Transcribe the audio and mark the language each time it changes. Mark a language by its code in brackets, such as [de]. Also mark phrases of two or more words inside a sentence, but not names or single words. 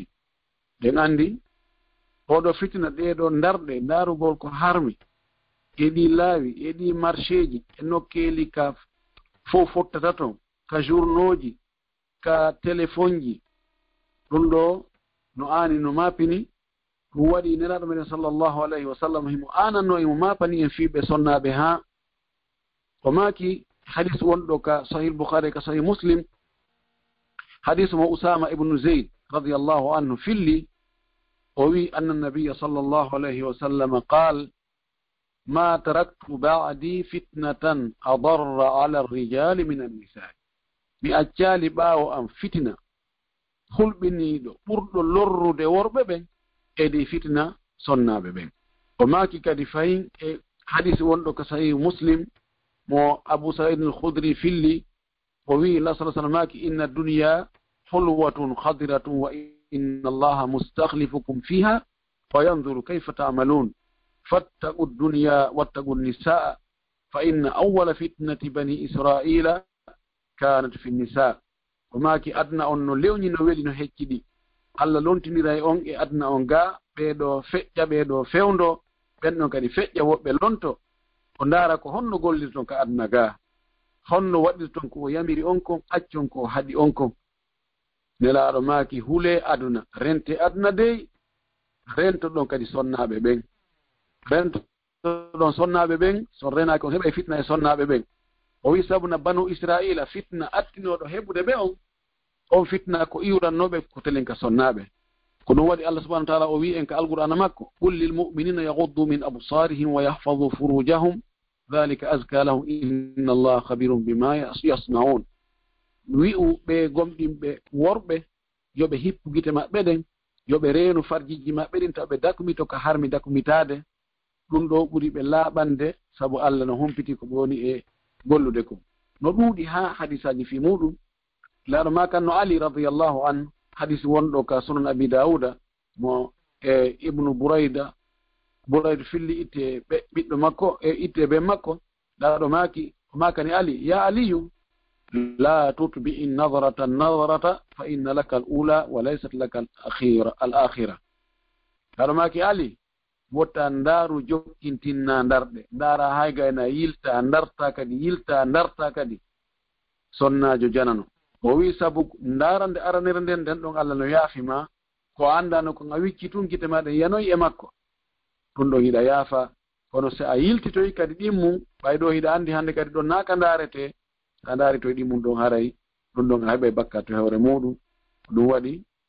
[ff] ɗen andi oɗo fitina ɗeɗo darɗe darugol ko harmi e ɗi laawi e ɗi marché ji e nokkeli ka fof fottata ton, ka journaux ji, ka téléphone ji, ɗum ɗo no ani no mapini waɗi neraɗo men [ar] صلى الله عليه وسلم [ff] himo ananno emo mapani en fiɓe sonnaɓe ha o maki hadis wonɗo ka sahih bukhari ka sahih muslim, hadis mo [ar] usama ibnu zayd رضي الله عنه [ff] filli o wi [ar] أن النبي صلى الله عليه وسلم قال ما تركت بعدي فتنة أضر على الرجال من النساء. [ff] mi accali ɓaawo am fitina hulɓiniɗo ɓurɗo lorrude worɓe ɓen edi fitna sonnaɓe ɓen. o maki kadi fayin e hadisi wonɗo ko sahih muslim mo abu sa'id al-khudri filli o wi Allah [ar] صلى الله عليه وسلم maki إن الدنيا حلوة خضرة وإن الله مستخلفكم فيها وينظر كيف تعملون فاتقوا الدنيا واتقوا النساء فإن أول فتنة بني إسرائيل كانت في النساء. [ff] o maki adna on no lewni no weli no heccidi, Allah lontinira e on e adna on ga, ɓeɗo feƴƴa, ɓeɗo fewndo, ɓenɗon kadi feƴƴa, woɓɓe lonto. o ndaara ko honno gollirton ka adna ga, honno waɗirton ko o yamiri on kon, accon ko haɗi on kon. nelaɗo maaki hule aduna, rente aduna dey, rento ɗon kadi sonnaɓe ɓen, rento ɗon sonnaɓe ɓen, son renaki on heɓa fitna e sonnaɓe ɓen. o wi sabuna banu israila fitna attinoɗo heɓude ɓe on fitna ko iwrannoɓe ko telenka sonnaɓe. ko ɗum waɗi Allah [ar] سبحانه وتعالى [ff] o wi en ka alqur'ana makko [ar] قل للمؤمنين يغضوا من أبصارهم ويحفظوا فروجهم ذلك أزكى لهم إن الله خبير بما يصنعون. [ff] wi'u ɓe gomɗinɓe worɓe yoɓe hippu gite maɓɓe ɗen yoɓe reenu farjiji maɓɓe ɗin taw ɓe dakumito ka harmi dakumitade ɗum ɗo ɓuri ɓe laaɓande sabu Allah no humpiti ko woni e gollude ko no ɗuuɗi ha hadisaji fi muɗum laaɗo ma kan no Ali [ar] رضي الله عن [ff] hadis wonɗo ka sunan abi dauda mo e ibnu burayda filli itte ɓiɗɗo makko e itte ɓe makko laaɗo makani [ar] Ali يا علي لا تتبع النظرة فإن لك الأولى وليست لك الآخرة [ff] laaɗo maki Ali wotta ndaaru jokkintinna ndarɗe ndaara hay gayna yilta ndarta kadi sonnajo janano o wi sabu ndaarande aranere nden ɗon Allah no yaafima ko andano ko a wicci tun gite maɗen yanoyi e makko ɗum ɗon hiɗa yaafa kono so a yiltitoyi kadi ɗimmum ɓayɗo hiɗa andi hannde kadi ɗon naaka ndaarete sa ndaaritoye ɗimmum ɗon haray ɗum ɗon a heɓa bakka to hewre muɗum ɗum waɗi